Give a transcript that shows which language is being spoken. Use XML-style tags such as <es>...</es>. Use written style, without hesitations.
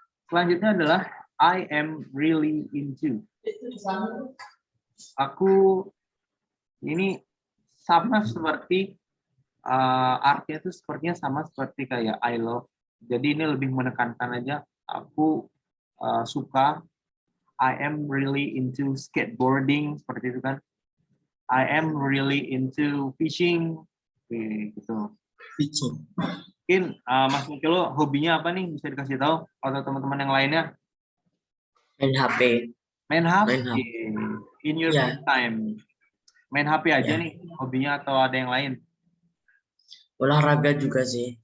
<id>Selanjutnya adalah</id> <en>I am really into.</en> <id>Aku ini sama seperti artinya itu sepertinya sama seperti kayak</id> <en>I love.</en> <id>Jadi ini lebih menekankan aja aku suka.</id> <en>I am really into skateboarding</en> <id>seperti itu kan.</id> <en>I am really into fishing.</en> <id>Gitu.</id> <en>Fishing.</en> <id>Mungkin Mas Mikelo hobinya apa nih, bisa dikasih tahu atau teman-teman yang lainnya? Main HP. Main HP. Main HP.</id> <en>In your free time.</en> <id>Main HP aja nih hobinya atau ada yang lain? Olahraga juga sih.</id>